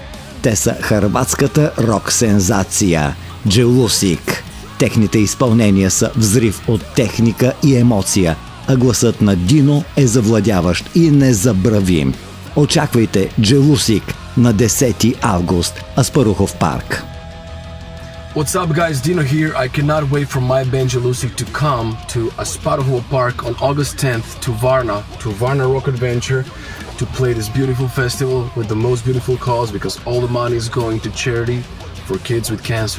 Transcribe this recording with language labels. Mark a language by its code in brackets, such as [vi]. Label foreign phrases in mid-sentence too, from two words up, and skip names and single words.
[bg] Те са хърватската рок-сензация Jealousik. Техните изпълнения са взрив от техника и емоция, а гласът на Дино е завладяващ и незабравим. Очаквайте Jealousik на 10 август, Аспарухов парк. [en] What's up guys, Dino here. I cannot wait for my band Jealousik to come to Asparuhova Park on August 10th to Varna Rock Adventure to play this beautiful festival with the most beautiful cause, because all the money is going to charity for kids with cancer.